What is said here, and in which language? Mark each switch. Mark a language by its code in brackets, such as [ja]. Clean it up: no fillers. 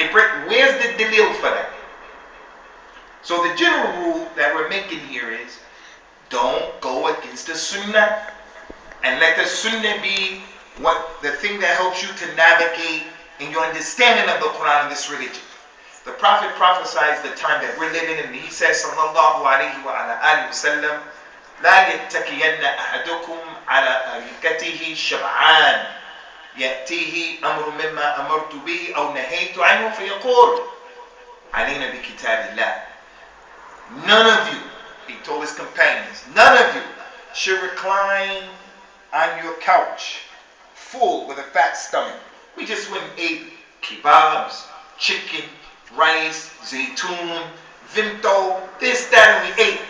[en] Where's the deal for that? So the general rule that we're making here is don't go against the sunnah, and let the sunnah be the thing that helps you to navigate in your understanding of the Qur'an and this religion. The Prophet prophesies the time that we're living in. He says, [ar] Sallallahu alaihi wasallam, لا يتكين أحدكم على أريكته شبعان يأتيه أمر مما أمرت به أو نهيت عنه فيقول علينا بكتاب الله. [en] None of you, he told his companions, none of you should recline on your couch full with a fat stomach. We just went and ate kebabs, chicken, rice, zaytun, vimto, this, that, and we ate.